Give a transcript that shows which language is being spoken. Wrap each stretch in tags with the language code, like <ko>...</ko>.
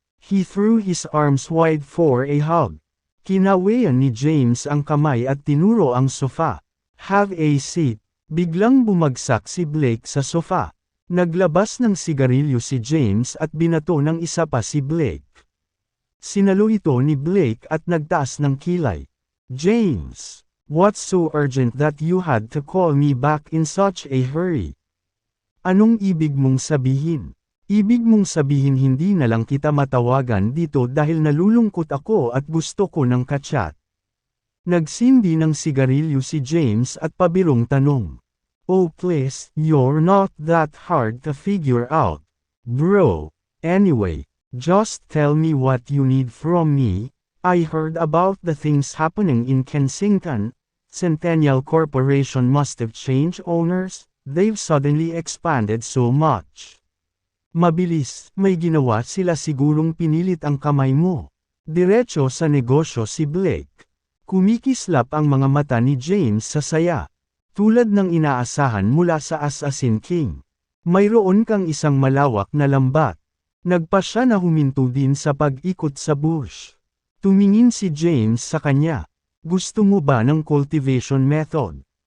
<en>He threw his arms wide for a hug.</en> <tl>Kinawayan ni James ang kamay at tinuro ang sofa.</tl> <en>Have a seat.</en> <tl>Biglang bumagsak si Blake sa sofa. Naglabas ng sigarilyo si James at binato ng isa pa si Blake. Sinalo ito ni Blake at nagtaas ng kilay.</tl> <en>James, what's so urgent that you had to call me back in such a hurry?</en> <tl>Anong ibig mong sabihin? Ibig mong sabihin hindi na lang kita matawagan dito dahil nalulungkot ako at gusto ko ng kachat. Nagsindi ng sigarilyo si James at pabirong tanong.</tl> <en>Oh please, you're not that hard to figure out, bro. Anyway, just tell me what you need from me. I heard about the things happening in Kensington. Centennial Corporation must have changed owners. They've suddenly expanded so much.</en> <tl>Mabilis, may ginawa sila sigurong pinilit ang kamay mo. Diretso sa negosyo si Blake. Kumikislap ang mga mata ni James sa saya. Tulad ng inaasahan mula sa Assassin King. Mayroon kang isang malawak na lambat. Nagpa siya na huminto din sa pag-ikot sa bush. Tumingin si James sa kanya. Gusto mo ba ng cultivation method?</tl>